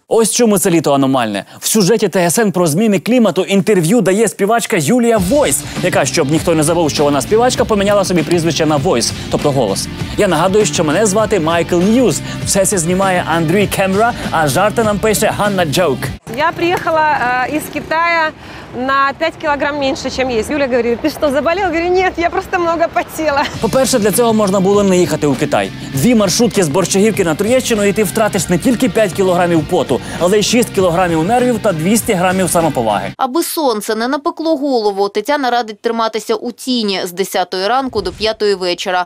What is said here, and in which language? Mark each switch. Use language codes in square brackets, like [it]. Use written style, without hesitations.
[uk] Ось чому це літо аномальне. В сюжеті ТСН про зміни клімату інтерв'ю дає співачка Юлія Войс, яка, щоб ніхто не забув, що вона співачка, поміняла собі прізвище на Войс, тобто голос. Я нагадую, що мене звати Майкл Ньюз. Все це знімає Андрій Кемера, а жарти нам пише Ганна Джоук. [ru] Я приехала из Китая на 5 килограмм меньше, чем есть. Юля говорит, ты что, заболел? Я говорю, нет, я просто много потела. [uk] По-перше, для цього можна було не їхати у Китай. 2 маршрутки з Борщагівки на Троєщину, і ти втратиш не тільки 5 кілограмів поту, але й 6 кілограмів нервів та 200 грамів самоповаги. Аби сонце не напекло голову, Тетяна радить триматися у тіні з 10-ї ранку до 5-ї вечора.